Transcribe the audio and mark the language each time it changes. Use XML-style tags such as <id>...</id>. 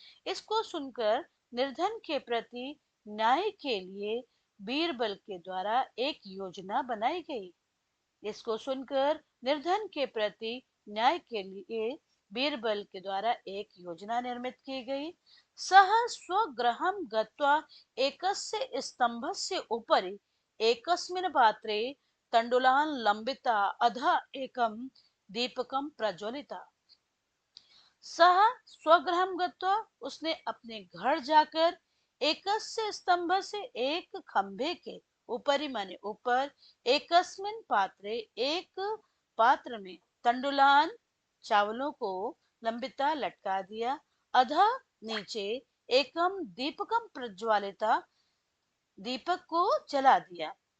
<hi>इसको सुनकर निर्धन के प्रति न्याय के लिए बीरबल के द्वारा एक योजना बनाई गई। इसको सुनकर निर्धन के प्रति न्याय के लिए बीरबल के द्वारा एक योजना निर्मित की गई।</hi> <sa>सह स्वगृहं गत्वा एकस्य स्तंभस्य उपरि एकस्मिन् पात्रे तण्डुलान् लम्बिता अधः एकं दीपकं प्रज्वलिता।</sa> <hi>सह स्वगृहं गत्वा, उसने अपने घर जाकर, एकस्य स्तंभ से एक खंभे के ऊपरी माने ऊपर, एकस्मिन पात्रे एक पात्र में, तंडुलान चावलों को लंबिता लटका दिया, अधा नीचे, एकम दीपकम प्रज्वालिता दीपक को जला दिया।</hi>